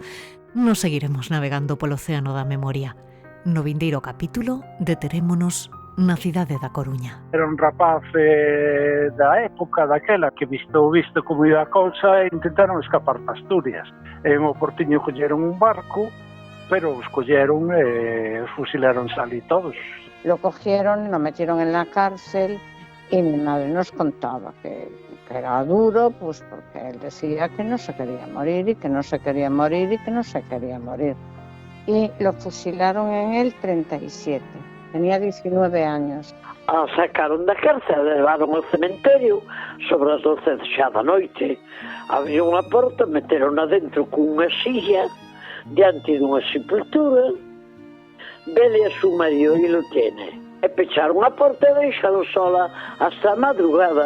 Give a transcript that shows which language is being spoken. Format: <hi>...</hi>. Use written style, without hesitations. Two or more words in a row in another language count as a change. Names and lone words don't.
<gl>Nos seguiremos navegando polo océano da memoria. No vindeiro capítulo deterémonos na cidade da Coruña. Era un rapaz da época daquela que visto como ia a cousa e intentaron escapar para Asturias. En o Portiño colleron un barco, pero os colleron e fusilaron ali todos.</gl> <es>Lo cogieron, lo metieron en la cárcel y mi madre nos contaba que era duro, pues porque él decía que no se quería morir y que no se quería morir y que no se quería morir. Y lo fusilaron en el 37, tenía 19 años.</es> <gl>Sacaron da cárcel, levaron ao cementerio sobre as 12 xa da noite. Abriron a porta, meteron adentro con unha silla diante dunha sepultura.</gl> <es>Vele a su marido y lo tiene.</es> <gl>E pecharon a porta e deixaron sola hasta a madrugada.</gl>